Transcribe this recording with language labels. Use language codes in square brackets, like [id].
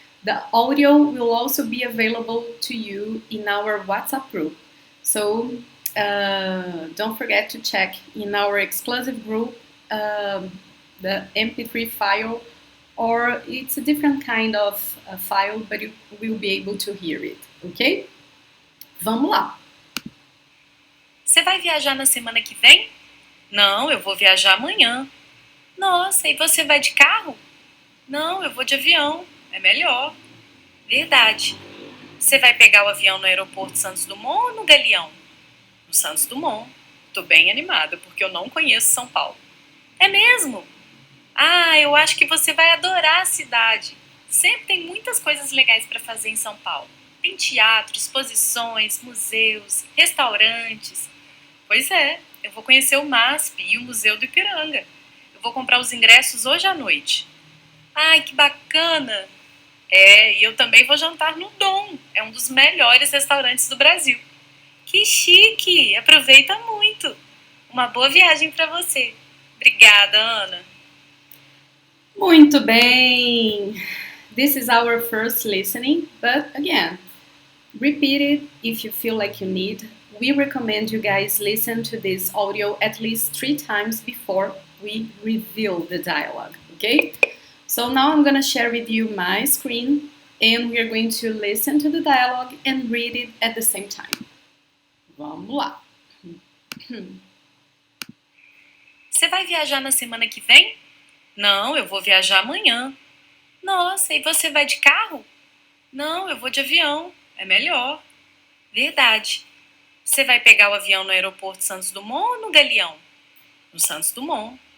[en] The audio will also be available to you in our WhatsApp group. So don't forget to check in our exclusive group the MP3 file, or it's a different kind of file, but you will be able to hear it, ok? [pt] Vamos lá! Você vai viajar na semana que vem? Não, eu vou viajar amanhã. Nossa, e você vai de carro? Não, eu vou de avião. É melhor. Verdade. Você vai pegar o avião no aeroporto Santos Dumont ou no Galeão? No Santos Dumont. Tô bem animada, porque eu não conheço São Paulo. É mesmo? Ah, eu acho que você vai adorar a cidade. Sempre tem muitas coisas legais para fazer em São Paulo. Tem teatro, exposições, museus, restaurantes. Pois é, eu vou conhecer o MASP e o Museu do Ipiranga. Eu vou comprar os ingressos hoje à noite. Ai, que bacana! E eu também vou jantar no Dom. É um dos melhores restaurantes do Brasil. Que chique! Aproveita muito! Uma boa viagem para você. Obrigada, Ana. Muito bem! [en] This is our first listening, but again, repeat it if you feel like you need. We recommend you guys listen to this audio at least 3 times before we review the dialogue, okay? So now I'm gonna share with you my screen and we are going to listen to the dialogue and read it at the same time. [pt] Vamos lá! Você vai viajar na semana que vem? Não, eu vou viajar amanhã. Nossa, e você vai de carro? Não, eu vou de avião. É melhor. Verdade. Você vai pegar o avião no aeroporto Santos Dumont ou no Galeão? No Santos Dumont.